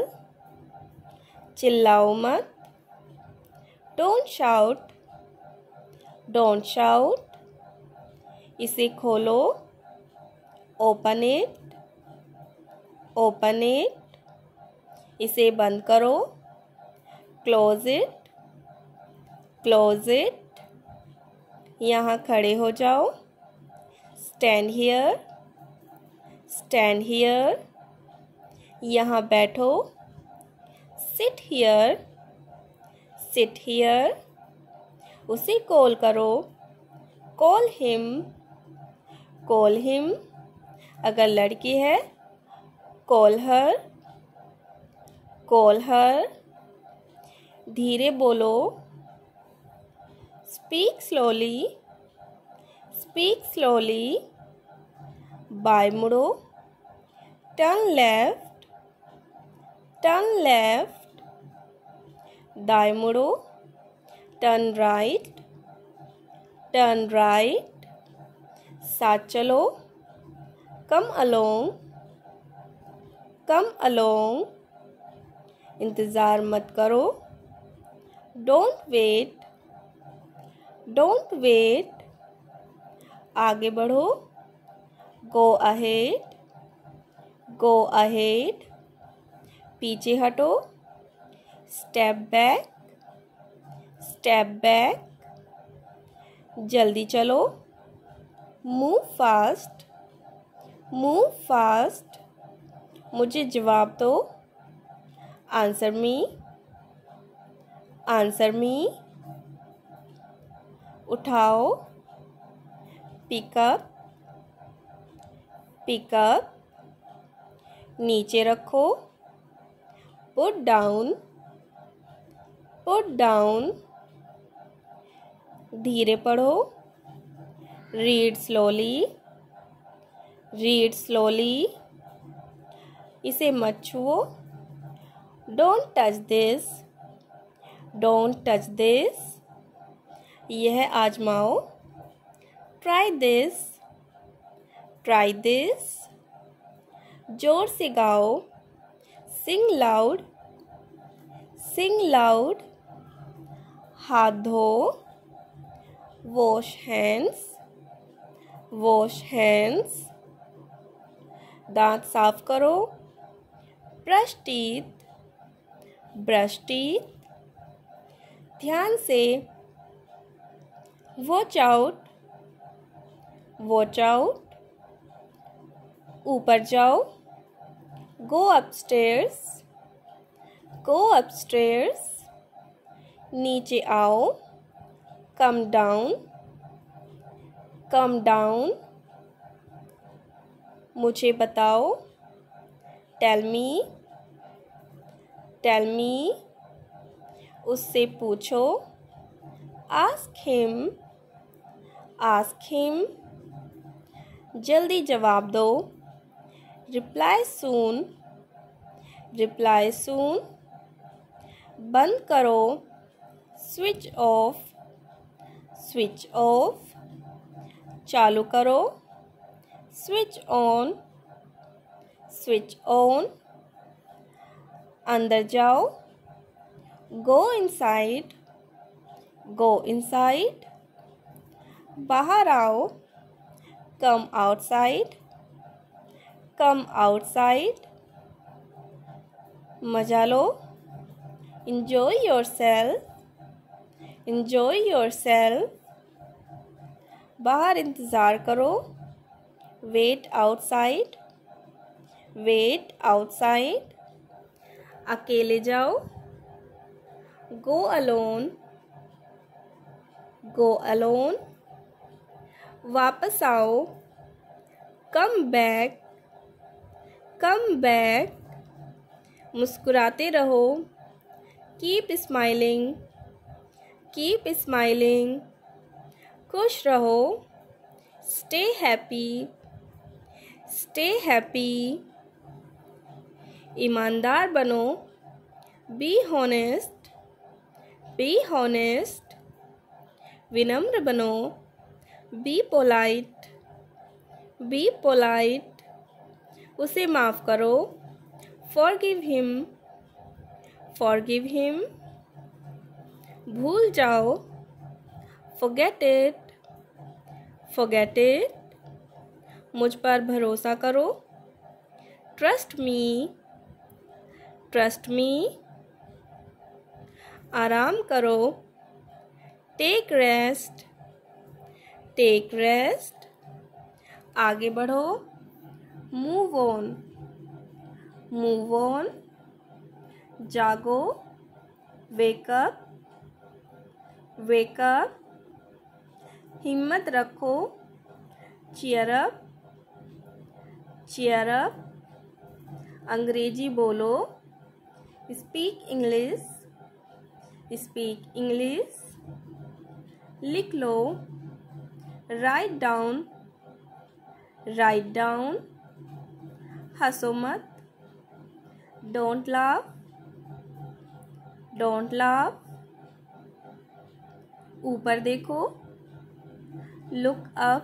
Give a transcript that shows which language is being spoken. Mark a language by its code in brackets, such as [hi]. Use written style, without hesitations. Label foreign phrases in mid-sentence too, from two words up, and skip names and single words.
[hi] चिल्लाओ मत, [en] don't shout, don't shout। [hi] इसे खोलो, [en] open it, open it। [hi] इसे बंद करो, [en] close it, close it। [hi] यहाँ खड़े हो जाओ, [en] stand here, stand here। [hi] यहाँ बैठो, [en] sit here, sit here। [hi] उसे कॉल करो, [en] call him, call him। [hi] अगर लड़की है, [en] call her, call her। [hi] धीरे बोलो, [en] speak slowly, speak slowly। [hi] बाएं मुड़ो, [en] turn left, turn left। [hi] दाएं मुड़ो, [en] turn right, turn right। [hi] साथ चलो, [en] come along, come along। [hi] इंतज़ार मत करो, [en] don't wait, don't wait। [hi] आगे बढ़ो, [en] go ahead, go ahead। [hi] पीछे हटो, [en] step back, step back। [hi] जल्दी चलो, [en] move fast, move fast। [hi] मुझे जवाब दो, [en] answer me, answer me। उठाओ, pick up, pick up। [hi] नीचे रखो, [en] put down, put down। [hi] धीरे पढ़ो, [en] read slowly, read slowly। [hi] इसे मत छुओ, [en] don't touch this, don't touch this। [hi] यह आजमाओ, [en] try this, try this। [hi] जोर से गाओ, [en] sing loud, sing loud। [hi] हाथ धो, [en] wash hands, wash hands। [hi] दांत साफ करो, [en] brush teeth, brush teeth। [hi] ध्यान से, [en] watch out, watch out। [hi] ऊपर जाओ, [en] Go upstairs. Go upstairs. [hi] नीचे आओ. [en] Come down. Come down. [hi] मुझे बताओ. [en] Tell me. Tell me. [hi] उससे पूछो. [en] Ask him. Ask him. [hi] जल्दी जवाब दो. [en] Reply soon. Reply soon. [hi] बंद करो. [en] Switch off. Switch off. [hi] चालू करो. [en] Switch on. Switch on. [hi] अंदर जाओ. [en] Go inside. Go inside. [hi] बाहर आओ. [en] Come outside. Come outside. [hi] मजा लो. [en] Enjoy yourself. Enjoy yourself. [hi] बाहर इंतज़ार करो. [en] Wait outside. Wait outside. [hi] अकेले जाओ. [en] Go alone. Go alone. [hi] वापस आओ. [en] Come back. Come back. [hi] मुस्कुराते रहो. [en] Keep smiling. Keep smiling. [hi] खुश रहो. [en] Stay happy. Stay happy. [hi] ईमानदार बनो. [en] Be honest. Be honest. [hi] विनम्र बनो. [en] Be polite. Be polite. [hi] उसे माफ़ करो. [en] Forgive him. Forgive him. [hi] भूल जाओ. [en] Forget it. Forget it. [hi] मुझ पर भरोसा करो. [en] Trust me. Trust me. [hi] आराम करो. [en] Take rest. Take rest. [hi] आगे बढ़ो. [en] Move on. Move on. जागो. Wake up. Wake up. [hi] हिम्मत रखो. [en] Cheer up. Cheer up. [hi] अंग्रेजी बोलो. [en] Speak English. Speak English. [hi] लिख लो. [en] Write down. Write down. [hi] हंसो मत. [en] Don't laugh. Don't laugh. [hi] ऊपर देखो. [en] Look up.